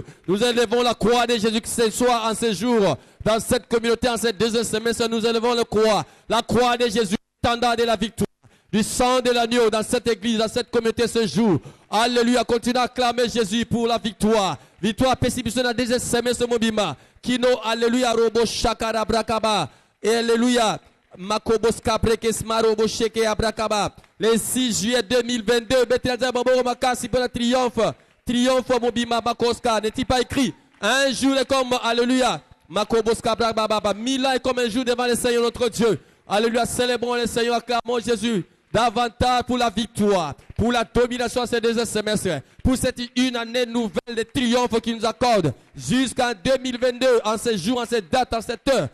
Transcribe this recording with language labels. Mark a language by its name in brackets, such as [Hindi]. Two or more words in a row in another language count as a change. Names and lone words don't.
[French] Nous élevons la croix de Jésus ce soir, en ce jour, dans cette communauté, en cette deuxième semaine, nous élevons la croix de Jésus, standard de la victoire, du sang de l'agneau, dans cette église, dans cette communauté ce jour. Alléluia, continue à acclamer Jésus pour la victoire. Victoire précipitée dans la deuxième semaine, ce mobima. Kino, alléluia, robo shakara brakaba. Alléluia, makobos kabrekes marobo sheke abrakaba. Le 6 juillet 2022, Betelza Babo Makasi pour le triomphe. Triomphe mobima makoska. N'est-il pas écrit? Un jour est comme, alléluia, makobos kabrakaba. 1000 ans est comme un jour devant le Seigneur notre Dieu. Alléluia, célébrons le Seigneur, acclamons Jésus. Davantage pour la victoire, pour la domination ces deux semestres, pour cette une année nouvelle de triomphe qu'il nous accorde jusqu'en 2022, en ce jour, en cette date, en cette heure.